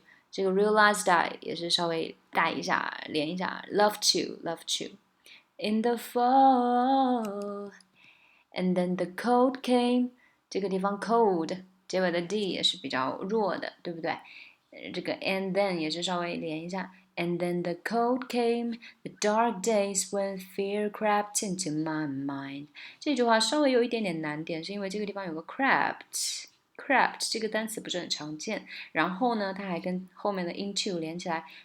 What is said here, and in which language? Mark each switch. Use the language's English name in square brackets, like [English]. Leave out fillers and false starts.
[English] 这个 realized I [Chinese] 也是稍微带一下连一下 [English] loved you in the fall and then the cold came。 [Chinese] 这个地方 cold 结尾的 d 也是比较弱的，对不对？ [English] 这个 and then [Chinese] 也是稍微连一下 [English] and then the cold came, the dark days when fear crept into my mind。 [Chinese] 这句话稍微有一点点难点，是因为这个地方有个 [English] crept [Chinese] 这个单词不是很常见，然后呢它还跟后面的 [English] into [Chinese] 连起来